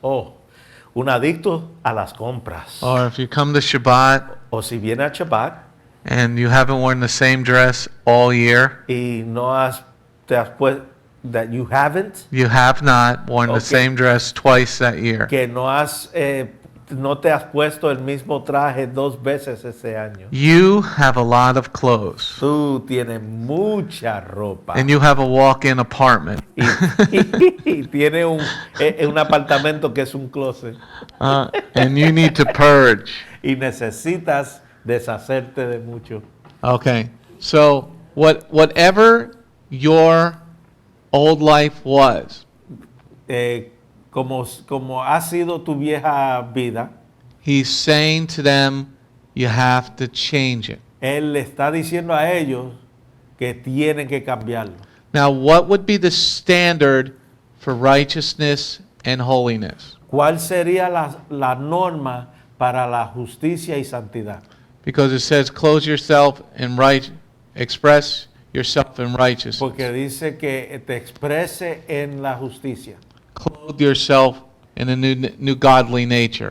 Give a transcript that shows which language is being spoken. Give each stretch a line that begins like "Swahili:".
Spanish: Oh, un adicto a las compras.
English: or if you come to Shabbat
Spanish: O si viene a Shabbat
English: and you haven't worn the same dress all year,
Spanish: y te has puesto,
English: that you haven't, you have not worn the Okay. same dress twice that year.
Spanish: que no te has puesto el mismo traje 2 veces ese año.
English: You have a lot of clothes.
Spanish: Tú tienes mucha ropa
English: And you have a walk-in apartment.
Spanish: y tienes un apartamento que es un closet
English: And you need to purge.
Spanish: y necesitas deshacerte de mucho.
English: Okay. So whatever your old life was,
Spanish: Como ha sido tu vieja vida,
English: he's saying to them, you have to change it.
Spanish: él le está diciendo a ellos que tienen que cambiarlo.
English: Now, what would be the standard for righteousness and holiness?
Spanish: ¿Cuál sería la norma para la justicia y santidad?
English: Because it says, clothe yourself in express yourself in righteousness.
Spanish: Porque dice que te exprese en la justicia,
English: Clothe yourself in a new godly nature.